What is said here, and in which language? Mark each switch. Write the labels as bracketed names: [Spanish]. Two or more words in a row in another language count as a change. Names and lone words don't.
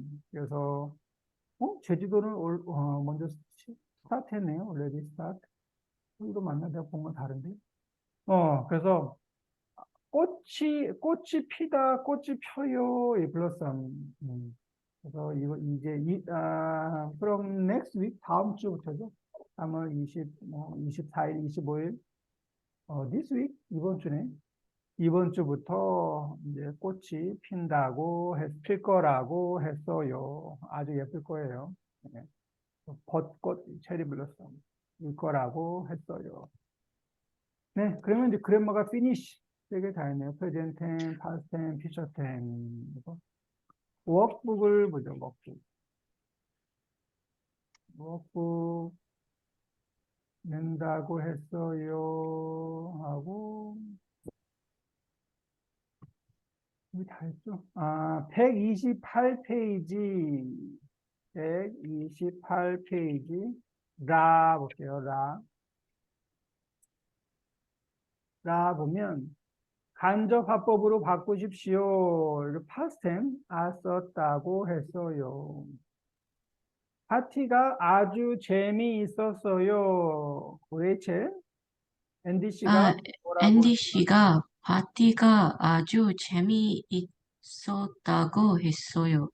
[Korean] 그래서 제주도는 먼저 스타트했네요. [English] already start. [Korean] 이거 맞나? 내가 본 건 다른데. 그래서 꽃이 피다, 꽃이 펴요, 이 블러썸. [English] 그래서 from next week, [Korean] 다음 주부터죠. 3월 24일, 25일, [English] this week, [Korean] 이번 주네. 이번 주부터 이제 꽃이 필 거라고 했어요. 아주 예쁠 거예요. 네. 벚꽃, [English] cherry blossom, [Korean] 일 거라고 했어요. 네, 그러면 이제 그래머가 finish. 3개 다 했네요. [English] present tense, past tense, future tense. [Korean] 워크북을 보죠, 워크북 낸다고 했어요. 하고, 여기 다 했죠? 128페이지. 128페이지. 라 볼게요, 라 보면, 간접 화법으로 바꾸십시오. [English] 이렇게 past tense, [Korean] 썼다고 했어요. 파티가 아주 재미있었어요. 레이첼, 앤디 씨가 뭐라고 앤디 씨가 파티가 아주 재미있었다고 했어요.